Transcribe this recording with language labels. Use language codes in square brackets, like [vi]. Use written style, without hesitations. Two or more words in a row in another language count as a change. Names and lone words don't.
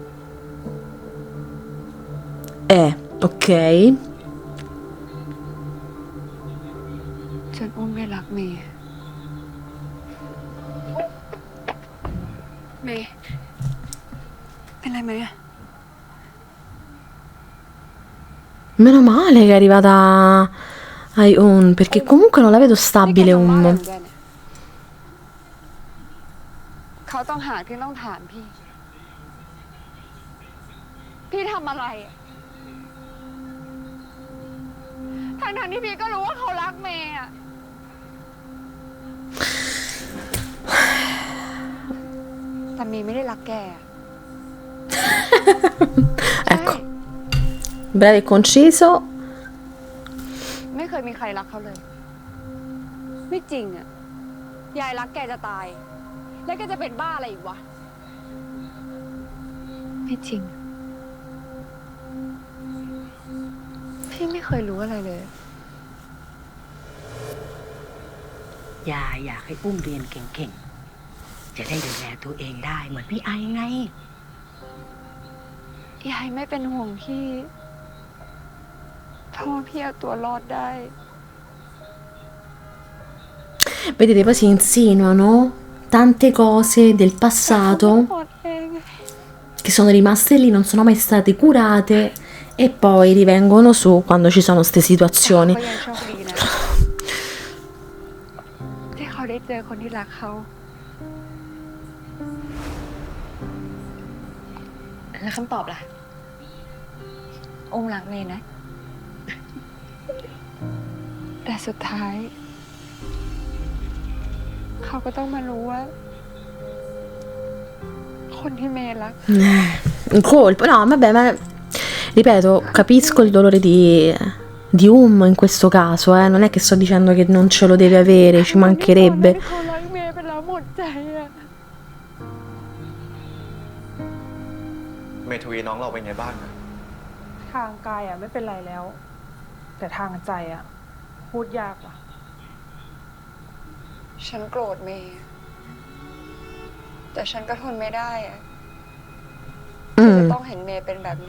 [th] Ok. จนอุ้มไม่รักเมย์ เมย์เป็นไรไหมอะ [it] Meno male che è arrivata ai perché comunque non la vedo stabile [th] เขาต้องหาที่ต้องถามพี่ พี่ทำอะไรอะทั้งที่พี่ก็รู้ว่าเขารักเมย์อะแต่เมย์ไม่ได้รักแก [it] Ecco. Breve e conciso. [th] ไม่เคยมีใครรักเขาเลย ไม่จริงอะยายรักแกจะตาย แล้วแกจะเป็นบ้าอะไรอีกวะ ไม่จริง พี่ไม่เคยรู้อะไรเลย ยายอยากให้อุ้มเรียนเก่งๆ จะได้ดูแลตัวเองได้เหมือนพี่ไอไง ยายไม่เป็นห่วงพี่เพราะว่าพี่เอาตัวรอดได้ [it] Vedete, poi si insinuano tante cose del passato [th] หมดเอง [it] che sono rimaste lì, non sono mai state curate e poi rivengono su quando ci sono queste situazioni. [th] เขายังโชคดีนะ ที่เขาได้เจอคนที่รักเขา แล้วคำตอบล่ะ องค์รักเมย์นะ แต่สุดท้าย เขาก็ต้องมารู้ว่า คนที่เมย์รัก [it] Un colpo, no, vabbè, ma ripeto, capisco il dolore di in questo caso, non è che sto dicendo che non ce lo deve avere, ci mancherebbe. [th] เขารักเมย์ไปแล้วหมดใจอะ เมทวีน้องเราเป็นไงบ้างอะ ทางกายไม่เป็นไรแล้ว แต่ทางใจพูดยากว่ะ ฉันโกรธเมย์ แต่ฉันก็ทนไม่ได้อะที่จะต้องเห็นเมย์เป็นแบบนี้